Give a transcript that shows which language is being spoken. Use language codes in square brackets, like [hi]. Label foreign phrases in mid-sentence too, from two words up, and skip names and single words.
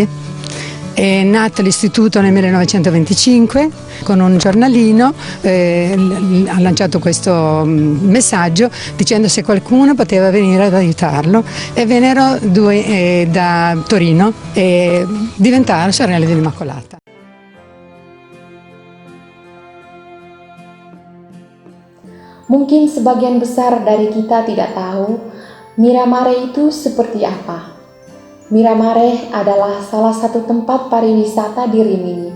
[it] È nato l'istituto nel 1925 con un giornalino, ha lanciato questo messaggio dicendo se qualcuno poteva venire ad aiutarlo e vennero due da Torino e diventarono sorelle dell'Immacolata. [id] Mungkin sebagian besar dari kita tidak tahu Miramare itu seperti apa. Miramare adalah salah satu tempat pariwisata di Rimini.